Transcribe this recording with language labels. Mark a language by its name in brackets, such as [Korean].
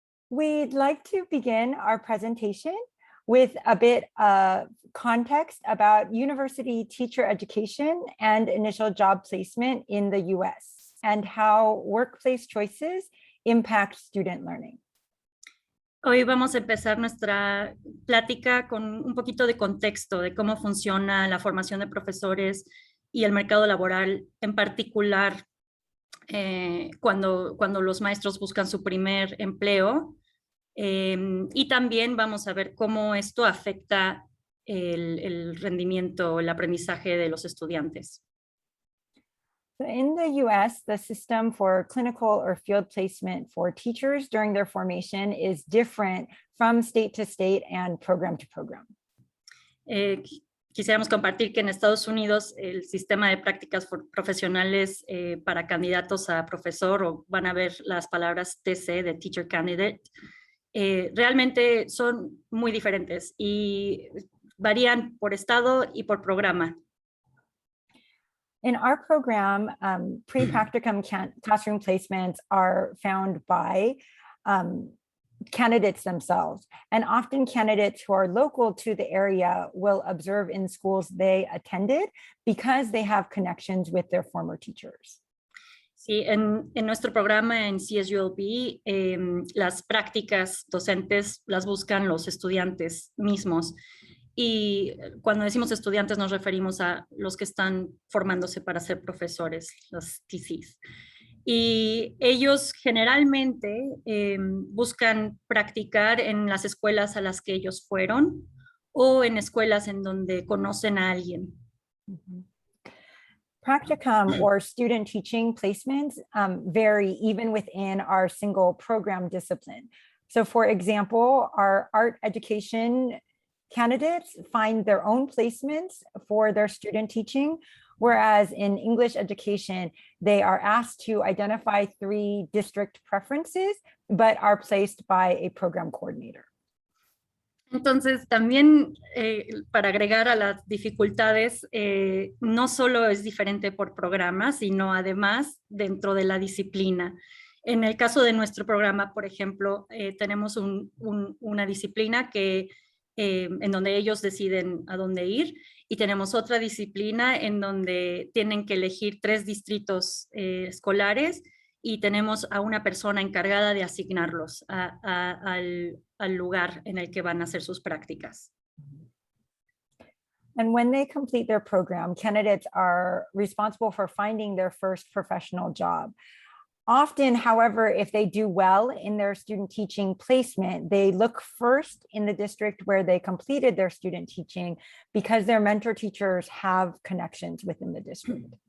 [English] We'd like to begin our presentation with a bit of context about university teacher education and initial job placement in the US and how workplace choices impact student learning. [Spanish] Hoy vamos a empezar nuestra plática con un poquito de contexto de cómo funciona la formación de profesores y el mercado laboral, en particular cuando los maestros buscan su primer empleo. Y también vamos a ver cómo esto afecta el rendimiento, el aprendizaje de los estudiantes. [English] So in the US, the system for clinical or field placement for teachers during their formation is different from state to state and program to program. [Spanish] Quisiéramos compartir que en Estados Unidos el sistema de prácticas profesionales para candidatos a profesor, o van a ver las palabras TC de Teacher Candidate, realmente son muy diferentes y varían por estado y por programa. [English] In our program, pre-practicum classroom placements are found by candidates themselves. And often candidates who are local to the area will observe in schools they attended because they have connections with their former teachers. [Spanish] Sí, en nuestro programa en CSULB, las prácticas docentes las buscan los estudiantes mismos. Y cuando decimos estudiantes nos referimos a los que están formándose para ser profesores, los TCs. Y ellos generalmente buscan practicar en las escuelas a las que ellos fueron o en escuelas en donde conocen a alguien. [English] Practicum or student teaching placements vary even within our single program discipline. So for example, our art education candidates find their own placements for their student teaching, whereas in English education, they are asked to identify 3 district preferences, but are placed by a program coordinator. [Spanish] Entonces, también para agregar a las dificultades, no solo es diferente por programa, sino además dentro de la disciplina. En el caso de nuestro programa, por ejemplo, tenemos una disciplina que en donde ellos deciden a dónde ir, y tenemos otra disciplina en donde tienen que elegir 3 distritos escolares y tenemos a una persona encargada de asignarlos al lugar en el que van a hacer sus prácticas. [English] And when they complete their program, candidates are responsible for finding their first professional job. Often, however, if they do well in their student teaching placement, they look first in the district where they completed their student teaching because their mentor teachers have connections within the district.